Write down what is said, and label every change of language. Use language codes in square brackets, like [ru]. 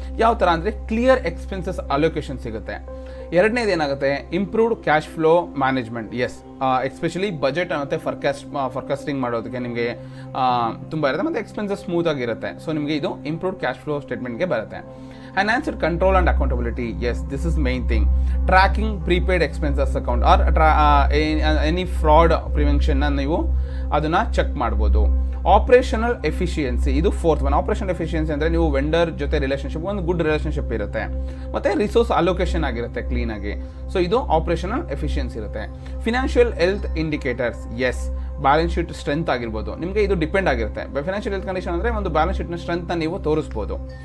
[kn] ಯಾವ ಥರ ಅಂದರೆ ಕ್ಲಿಯರ್ ಎಕ್ಸ್ಪೆನ್ಸಸ್ ಅಲೋಕೇಶನ್ ಸಿಗುತ್ತೆ. ಎರಡನೇದು ಏನಾಗುತ್ತೆ, improved cash flow management. S, especially budget ಮತ್ತು ಫಾರ್ಕಾಸ್ಟಿಂಗ್ ಮಾಡೋದಕ್ಕೆ ನಿಮಗೆ ತುಂಬ ಇರುತ್ತೆ, ಮತ್ತು ಎಕ್ಸ್ಪೆನ್ಸಸ್ ಸ್ಮೂತ್ ಆಗಿರುತ್ತೆ. ಸೊ ನಿಮಗೆ ಇದು ಇಂಪ್ರೂವ್ಡ್ ಕ್ಯಾಶ್ ಫ್ಲೋ ಸ್ಟೇಟ್ಮೆಂಟ್ಗೆ ಬರುತ್ತೆ. [en] Enhanced control and accountability. Yes, this is main thing. Tracking prepaid expenses account or any fraud prevention [kn] ನೀವು ಅದನ್ನ ಚೆಕ್ ಮಾಡ್ಬೋದು. ಆಪರೇಷನಲ್ ಎಫಿಷಿಯನ್ಸಿ, ಇದು ಫೋರ್ತ್ ಒನ್. ಆಪರೇಷನಲ್ ಎಫಿಷಿಯನ್ಸಿ ಅಂದರೆ ನೀವು ವೆಂಡರ್ ಜೊತೆ ರಿಲೇಷನ್ಶಿಪ್ ಒಂದು ಗುಡ್ ರಿಲೇಷನ್ಶಿಪ್ ಇರುತ್ತೆ, ಮತ್ತು ರಿಸೋರ್ಸ್ ಅಲೋಕೇಶನ್ ಆಗಿರುತ್ತೆ ಕ್ಲೀನಾಗಿ. ಸೊ ಇದು ಆಪರೇಷನಲ್ ಎಫಿಷಿಯನ್ಸಿ ಇರುತ್ತೆ. Financial health indicators. S, balance sheet strength ಆಗಿರ್ಬೋದು, ನಿಮಗೆ ಇದು ಡಿಪೆಂಡ್ ಆಗಿರುತ್ತೆ. ಫೈನಾನ್ಷಿಯಲ್ ಹೆಲ್ತ್ ಕಂಡೀಷನ್ ಅಂದರೆ ಒಂದು ಬ್ಯಾಲೆನ್ಸ್ ಶೀಟ್ನ ಸ್ಟ್ರೆಂತ್ನ ನೀವು ತೋರಿಸ್ಬೋದು.